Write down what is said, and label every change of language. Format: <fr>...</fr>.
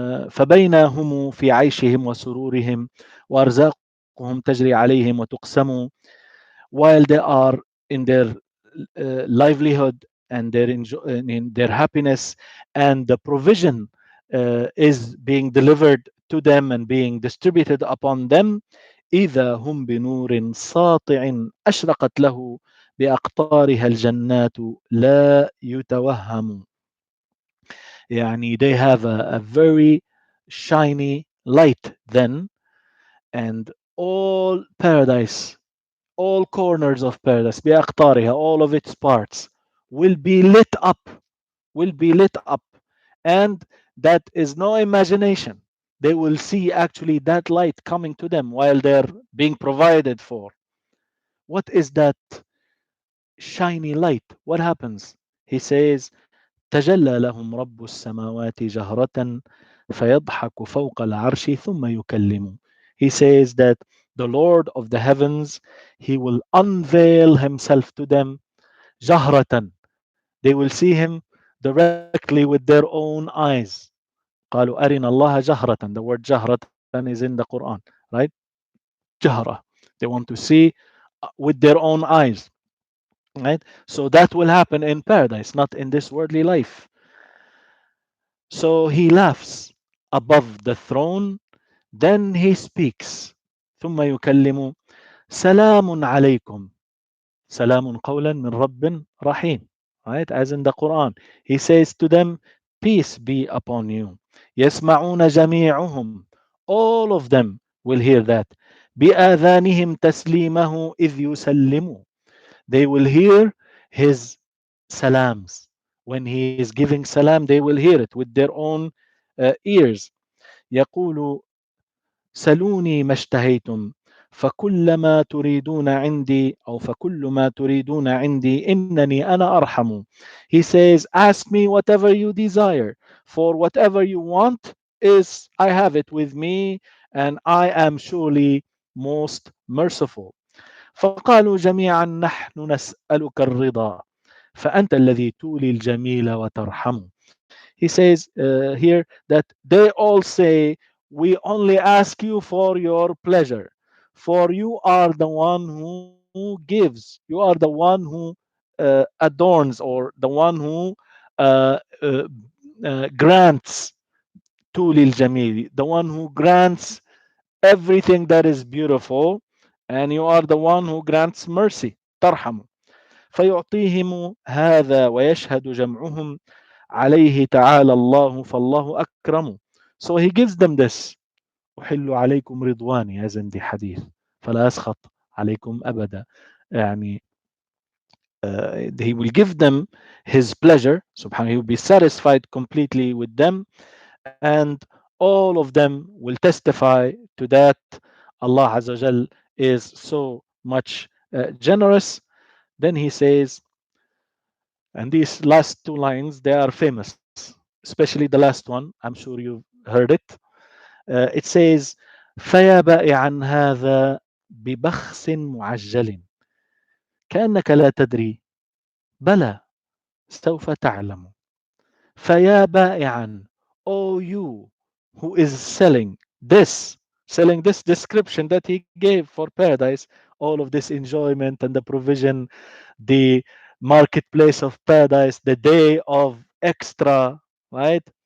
<ar>فبين هم في عيشهم وسرورهم وأرزاقهم تجري عليهم وتقسم,</ar> <en>while they are in their livelihood and in their happiness, and the provision is being delivered to them and being distributed upon them,</en> <ar>إذا هم بنور ساطع أشرقت له بأقطارها الجنات لا يتوهم.</ar> <en>يعني they have a very shiny light then, and all paradise, all corners of paradise بأقطارها, all of its parts will be lit up, will be lit up, and that is no imagination. They will see actually that light coming to them while they're being provided for. What is that shiny light? What happens? He says,</en> <ar>تجلى لهم رب السماوات جهرة فيضحك فوق العرش ثم يكلم.</ar> <en>He says that the Lord of the heavens, he will unveil himself to them جهرة. They will see him directly with their own eyes.</en> <ar>قالوا أرنا الله جهرة.</ar> <en>The word جهرة is in the Quran, right?</en> <ar>جهرة.</ar> <en>They want to see with their own eyes, right? So that will happen in paradise, not in this worldly life. So he laughs above the throne, then he speaks.</en> <ar>ثم يكلم سلام عليكم. سلام قولا من رب رحيم.</ar> <en>Right? As in the Quran. He says to them, peace be upon you.</en> <ar>يسمعون جميعهم.</ar> <en>All of them will hear that.</en> <ar>بآذانهم تسليمه إذ يسلموا.</ar> <en>They will hear his salams. When he is giving salam, they will hear it with their own ears.</en> <ar>يقول سلوني ما اشتهيتم فكل ما تريدون عندي أو فكل ما تريدون عندي إنني أنا أرحم.</ar> <en>He says, ask me whatever you desire, for whatever you want is I have it with me, and I am surely most merciful.</en> <ar>فقالوا جميعا نحن نسألك الرضا فأنت الذي تولي الجميل وترحم.</ar> <en>He says here that they all say, we only ask you for your pleasure, for you are the one who gives, you are the one who adorns, or the one who uh, uh, grants tulil jamil, the one who grants everything that is beautiful, and you are the one who grants mercy, tarham.</en> <ar>فيعطيهم هذا ويشهد جمعهم عليه تعالى الله فالله أكرم.</ar> <en>So he gives them this.</en> <ar>أحل عليكم رضواني,</ar> <en>as in the hadith,</en> <ar>فلا أسخط عليكم أبدا.</ar> <en>يعني he will give them his pleasure, subhanahu, he will be satisfied completely with them, and all of them will testify to that. Allah Azza wa Jal is so much generous. Then he says, and these last two lines, they are famous, especially the last one. I'm sure you've heard it. It says,</en> <ar>فيا بائعا هذا ببخس معجل كأنك لا تدري بلى سوف تعلم. فيا بائعا,</ar> <en>O you who is selling this description that he gave for paradise, all of this enjoyment and the provision, the marketplace of paradise, the day of extra, right?</en>